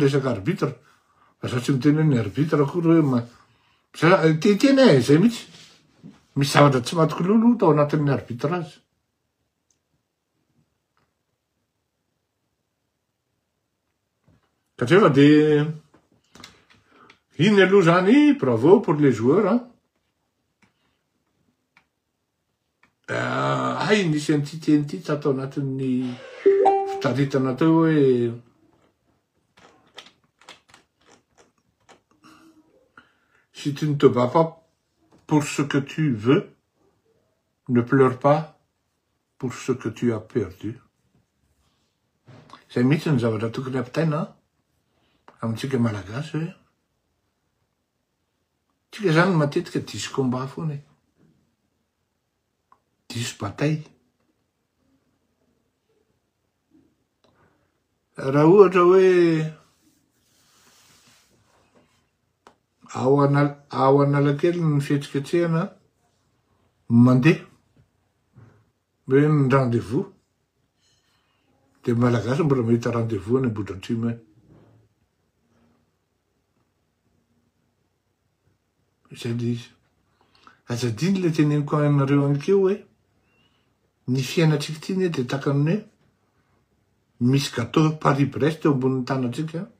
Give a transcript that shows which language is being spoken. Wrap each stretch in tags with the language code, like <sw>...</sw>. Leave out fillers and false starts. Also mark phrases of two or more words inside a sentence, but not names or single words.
<mg>resaka arbitre fa satria miteny hoe ny arbitre akory hoe tena zay mihitsy misy zavatra tsy matoky lolo tao anatin'ny arbitrage satria fa de iny aloha zany</mg> <fr>bravo pour les joueurs</fr> <mg>nisy an'ity teny ity tsy atao anatin'ny fitaritana teo hoe</mg> <fr>si tu ne te bats pas pour ce que tu veux, ne pleure pas pour ce que tu as perdu.</fr> <mg>Zay mihitsy ny zavatra tokony ampitaina amintsika malagasy hoe tsika zany matetika diso combat foana e. Diso bataille. Raha ohatra hoe ao Analakely ny fihetsiketsehana mandeha hoe ny rendez-vous de malagasy mbola mahita rendez-vous any Ambohidratrimo any. Zay le izy. Azadiny le teneniko anareo anikeo hoe ny fiainatsika ty ne de takany hoe misy gâteau Paris-Brest eo ambonin'ny tanatsika</mg>